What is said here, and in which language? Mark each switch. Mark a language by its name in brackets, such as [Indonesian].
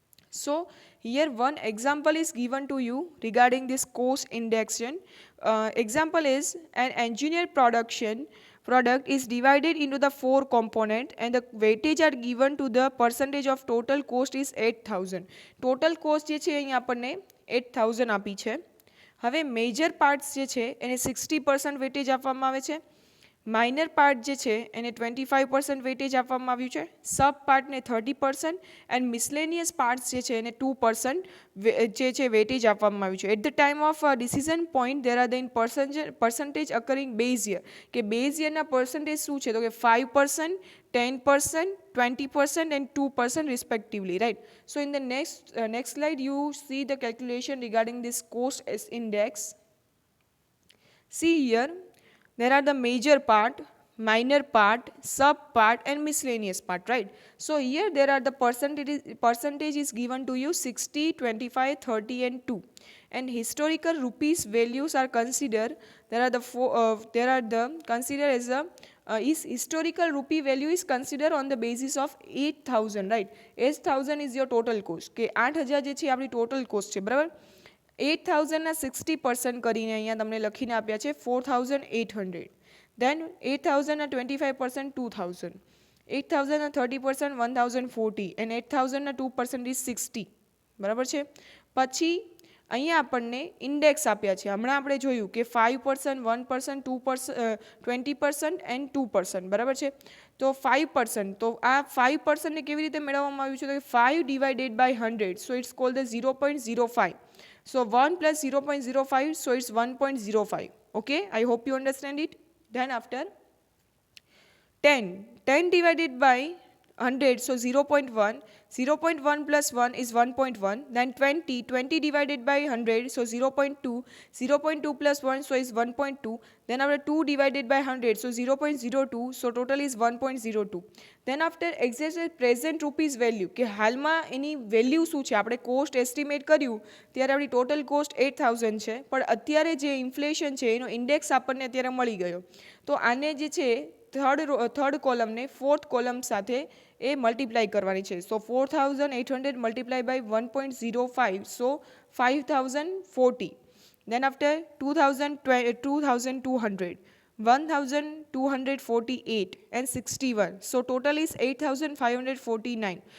[English] So here one example is given to you regarding this cost indexation. Example is an engineer product is divided into the 4 component and the weightage are given to the percentage of total cost is 8000. [Gujarati] total cost જે છે અહીં આપણને 8000 આપી છે. હવે major parts જે છે એને 60% વેટેજ આપવામાં આવે છે. માઇનર પાર્ટ જે છે એને 25% વેટેજ આપવામાં આવ્યું છે, સબ પાર્ટને 30% એન્ડ મિસલેનિયસ પાર્ટ્સ જે છે એને 2% જે છે વેટેજ આપવામાં આવ્યું છે. [English] at the time of decision point there are the in percentage occurring base year, [Gujarati] કે બેઝ યરના પર્સન્ટેજ શું છે તો કે 5%, 10%, 20% and 2% respectively, right? [English] So in the next slide you see the calculation regarding this cost index. See here there are the major part, minor part, sub part and miscellaneous part, right? So here there are the percentage is given to you 60, 25, 30 and 2, and historical rupees values are considered. There are the considered as a is historical rupee value is considered on the basis of 8000, right? 8000 is your total cost, [Gujarati] કે 8000 જે છે આપણી total cost છે, બરાબર? 8000 ના 60% કરીને અહીંયા તમને લખીને આપ્યા છે 4800, then 8000 ના 25% 2000, 8000 ના 30% 1040 and 8000 ના 2% is 60, બરાબર છે. પછી અહીંયા આપણને ઇન્ડેક્સ આપ્યા છે, હમણાં આપણે જોયું કે 5%, 1%, 2%, 20% and 2%, બરાબર છે. તો 5%, તો આ 5% ને કેવી રીતે મેળવવામાં આવ્યું છે તો 5 divided by 100, [English] so it's called the 0.05. So 1 plus 0.05, so it's 1.05. Okay, I hope you understand it. Then after 10 divided by 100, so 0.1, 0.1 plus 1 is 1.1, then 20 divided by 100, so 0.2, 0.2 plus 1, so is 1.2, then after 2 divided by 100, so 0.02, so total is 1.02. then after exact present rupees value, [Gujarati] કે હાલમાં એની value શું છે, આપણે cost estimate કર્યું ત્યારે આપણી total cost 8000 છે, પણ અત્યારે જે ઇન્ફ્લેશન છે એનો ઇન્ડેક્સ આપણને અત્યારે મળી ગયો, તો આને જે છે થર્ડ કોલમને ફોર્થ કોલમ સાથે એ મલ્ટીપ્લાય કરવાની છે. [English] So 4800 multiply by 1.05, so 5040, then after 2200, 1248 and 61, so total is 8549.